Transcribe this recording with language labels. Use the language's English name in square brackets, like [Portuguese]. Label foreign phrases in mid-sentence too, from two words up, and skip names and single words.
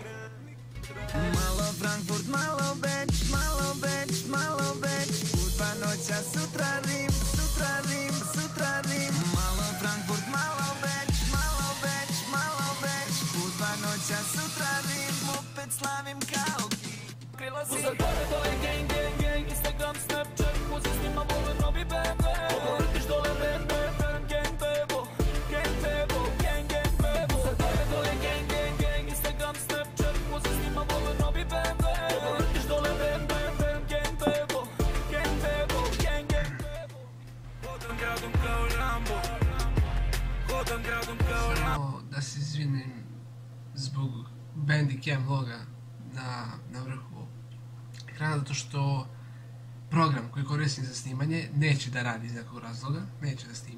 [Serbian] Malo Frankfurt, malo Beč, malo Beč, malo Beč, u 2 noća sutra Rim, sutra Rim, sutra Rim. Malo Frankfurt, malo Beč, malo Beč, malo Beč, u 2 noća sutra Rim, opet slavim kao krilo si. Uzak gore dole [English] gang, gang, gang, [Serbian] Instagram, Snapchat, uzi snima vole novi BMW. Ovo vrtiš dole rem, rem, rem, gang bebo, gang bebo, [English] gang, gang [Serbian] bebo. Uzak gore dole [English] gang, gang, gang, [Serbian] Instagram, Snapchat, uzi snima vole novi BMW. Ovo vrtiš dole rem, rem, rem, gang bebo, gang bebo, [English] gang, gang [Serbian] bebo. Hodam gradom kao Rambo, hodam gradom kao Rambo. Samo da se izvinim zbog Bandicam loga na vrhu ekrana, zato što program koji koristim za snimanje neće da radi iz nekog razloga, neće da snima.